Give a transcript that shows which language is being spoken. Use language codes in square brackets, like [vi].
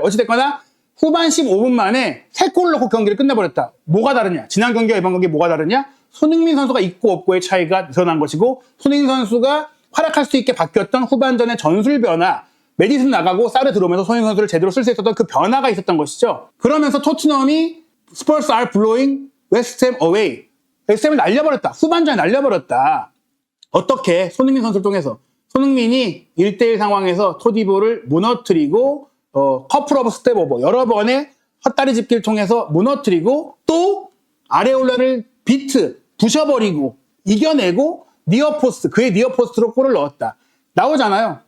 [ko] 어찌됐거나 후반 15분 만에 3골을 넣고 경기를 끝내버렸다. 뭐가 다르냐? 지난 경기와 이번 경기 뭐가 다르냐? 손흥민 선수가 있고 없고의 차이가 드러난 것이고 손흥민 선수가 활약할 수 있게 바뀌었던 후반전의 전술 변화, 메디슨 나가고 사르 들어오면서 손흥민 선수를 제대로 쓸 수 있었던 그 변화가 있었던 것이죠. 그러면서 토트넘이 [en] Spurs are blowing West Ham away. [ko] 웨스트햄을 날려버렸다. 후반전에 날려버렸다. 어떻게? 손흥민 선수를 통해서. 손흥민이 1대1 상황에서 토디보를 무너뜨리고 커플 오브 스텝 오버 여러 번의 헛다리 짚기를 통해서 무너뜨리고 또 아레올라를 부셔버리고 이겨내고 니어포스트, 그의 니어포스트로 골을 넣었다. 나오잖아요.